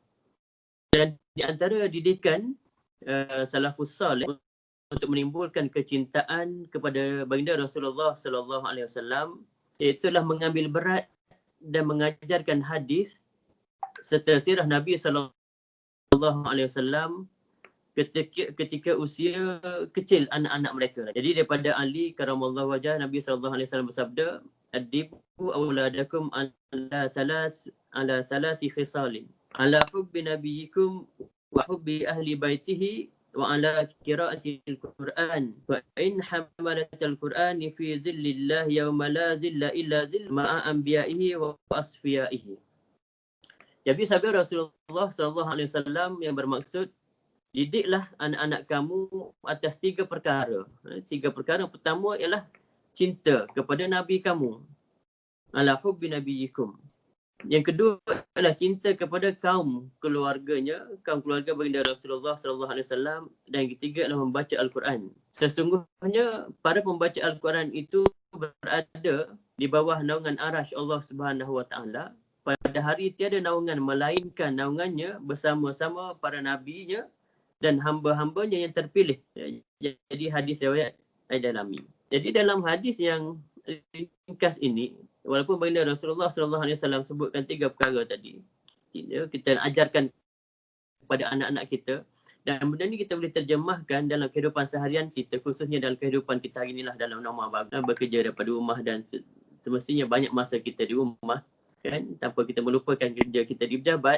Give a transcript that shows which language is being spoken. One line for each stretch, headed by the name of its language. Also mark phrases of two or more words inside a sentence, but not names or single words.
Malay: Dan di antara didikan
Arabic: السلف الصالح
Malay: untuk menimbulkan kecintaan kepada baginda Rasulullah
Arabic: صلى الله عليه وسلم
Malay: ialah mengambil berat dan mengajarkan hadis serta sirah Nabi
Arabic: صلى الله عليه وسلم
Malay: ketika usia kecil anak-anak mereka. Jadi daripada Ali
Arabic: كرم الله وجه,
Malay: Nabi
Arabic: صلى الله عليه وسلم
Malay: bersabda,
Arabic: "أدبوا أولادكم على ثلاث خصال. على حب نبيكم وحب أهل بيته وعلى قراءة القرآن. وإن حملة القرآن في ظل الله يوم لا ظل إلا ظل مع أنبيائه وأصفيائه."
Malay: Jadi sabda Rasulullah
Arabic: صلى الله عليه وسلم
Malay: yang bermaksud, didiklah anak-anak kamu atas 3 perkara. 3 perkara. Yang pertama ialah cinta kepada Nabi kamu.
Arabic: على حب نبيكم.
Malay: Yang kedua adalah cinta kepada kaum keluarganya, kaum keluarga baginda Rasulullah
Arabic: صلى الله عليه وسلم,
Malay: dan yang ketiga adalah membaca Al-Quran. Sesungguhnya para pembaca Al-Quran itu berada di bawah naungan arash Allah
Arabic: سبحانه وتعالى.
Malay: Pada hari tiada naungan melainkan naungannya bersama-sama para nabinya dan hamba-hambanya yang terpilih. Jadi hadis riwayat Al-Dalami. Jadi dalam hadis yang ringkas ini, walaupun baginda Rasulullah
Arabic: صلى الله عليه وسلم
Malay: sebutkan 3 perkara tadi, kita ajarkan kepada anak-anak kita, dan benda ni kita boleh terjemahkan dalam kehidupan seharian kita, khususnya dalam kehidupan kita hari inilah dalam norma baru, bekerja daripada rumah dan semestinya banyak masa kita di rumah kan, tanpa kita melupakan kerja kita di pejabat.